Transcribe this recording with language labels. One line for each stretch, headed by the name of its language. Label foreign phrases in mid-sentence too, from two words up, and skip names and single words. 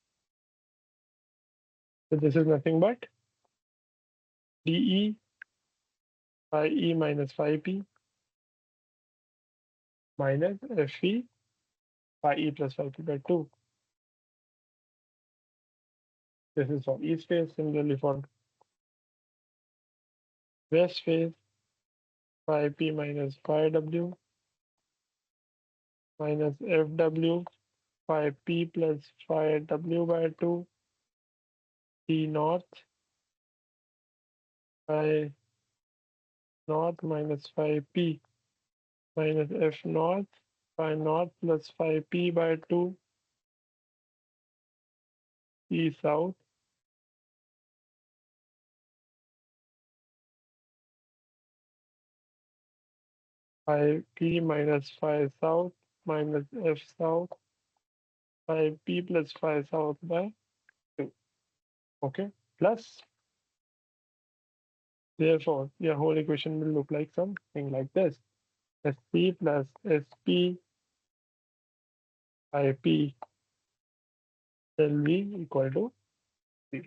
English: So this is nothing but dE by E minus phi p minus Fe by E plus phi p by 2. This is for east phase. Similarly for west phase, phi p minus phi w minus Fw phi p plus phi w by 2 T north phi north minus phi p minus F north phi north plus phi p by 2 T south phi p minus phi south minus F south phi p plus phi south by 2. Okay, plus therefore your whole equation will look like something like this: Sp plus Sp phi p del v equal to 0.